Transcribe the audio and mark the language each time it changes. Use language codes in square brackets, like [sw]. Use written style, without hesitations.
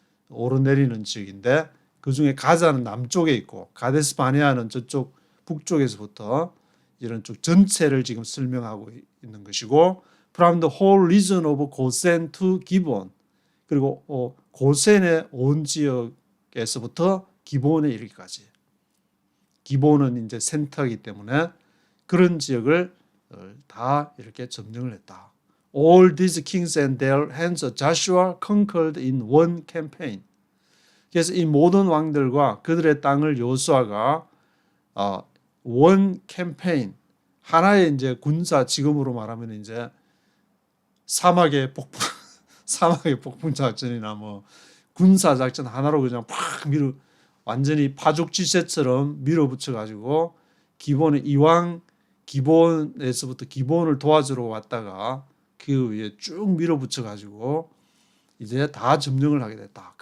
[ko] 오르내리는 지역인데 그 중에 가자는 남쪽에 있고 가데스 바네아는 저쪽 북쪽에서부터 이런 쪽 전체를 지금 설명하고 있는 것이고 [en] from the whole region of [ko] 고센 to 기본 그리고 고센의 온 지역에서부터 기본에 이르기까지 기본은 이제 센터이기 때문에 그런 지역을 다 이렇게 점령을 했다. [en] All these kings and their hands Joshua conquered in one campaign. [ko] 그래서 이 모든 왕들과 그들의 땅을 여호수아가 [en] 원 캠페인 [ko] 하나의 이제 군사 지금으로 말하면 이제 사막의 폭풍 작전이나 뭐 군사 작전 하나로 그냥 팍 완전히 파죽지세처럼 밀어붙여 가지고 기본의 이왕 기본에서부터 기본을 도와주러 왔다가 그 위에 쭉 밀어붙여 가지고 이제 다 점령을 하게 됐다.